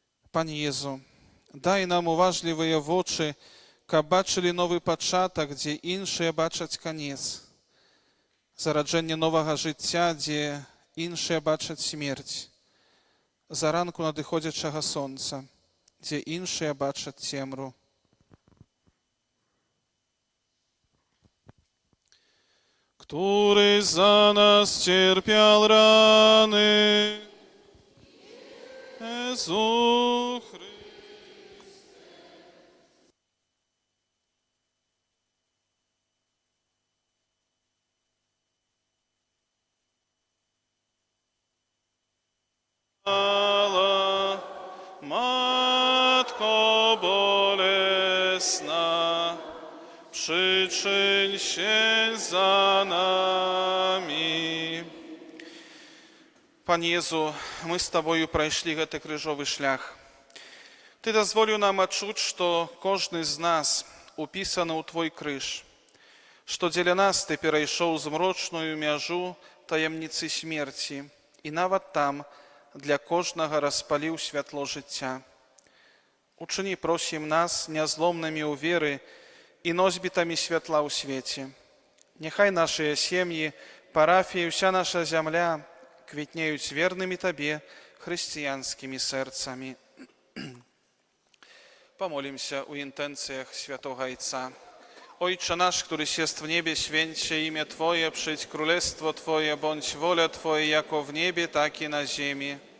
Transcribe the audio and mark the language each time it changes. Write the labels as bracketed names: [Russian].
[Belarusian] Пане Езу, дай нам уважлівыя вочы, каб бачылі новы пачатак, дзе іншыя бачаць канец. Зараджэнне новага жыцця, дзе іншыя бачаць смерць. Заранку надыходзячага сонца, дзе іншыя бачаць цемру. [Polish] Który za nas cierpiał rany, Jezu Chryste. Matko bolesna, przyczyń się za nami. Panie Jezu, my z [Belarusian] Тобою прайшлі гэты крыжовы шлях. Ты дазволіў нам адчуць, што кожны з нас упісаны ў Твой крыж, што дзеля нас Ты перайшоў змрочную мяжу таямніцы смерці і нават там для кожнага распаліў святло жыцця. Учыні, просім, нас нязломнымі ў веры і носьбітамі святла ў свеце. Няхай нашыя сем'і, парафіі, ўся наша зямля квітнеюць вернымі Табе хрысціянскімі сэрцамі. [Russian] Помолимся у интенциях Святого Отца. [Polish] Ojcze nasz, któryś jest w niebie, święć się imię Twoje, przyjdź królestwo Twoje, bądź wola Twoja, jako w niebie, tak i na ziemi.